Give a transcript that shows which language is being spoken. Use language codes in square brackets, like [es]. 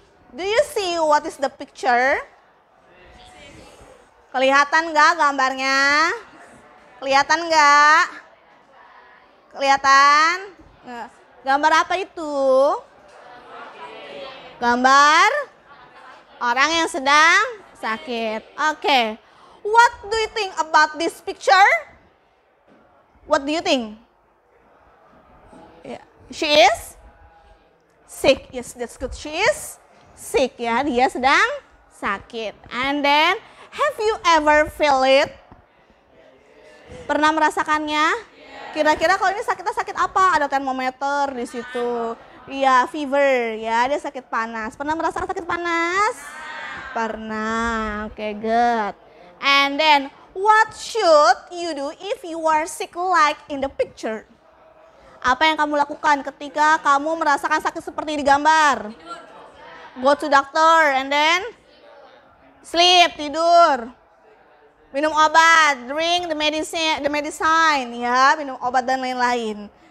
[en] Do you see what is the picture? [id] Kelihatan nggak gambarnya? Kelihatan nggak? Kelihatan? Gambar apa itu? Gambar orang yang sedang sakit. Oke. [en] What do you think about this picture? What do you think? She is sick. Yes, that's good. She is sick ya. [id] Dia sedang sakit. [en] And then, have you ever feel it? [id] Pernah merasakannya? Kira-kira kalau ini sakitnya sakit apa? Ada termometer di situ. Iya, fever ya. Dia sakit panas. Pernah merasakan sakit panas? Pernah. Oke, good. [en] And then, what should you do if you are sick like in the picture? [id] Apa yang kamu lakukan ketika kamu merasakan sakit seperti di gambar? [en] Go to doctor and then sleep, [id] tidur. Minum obat, [en] drink the medicine [id] ya, minum obat dan lain-lain.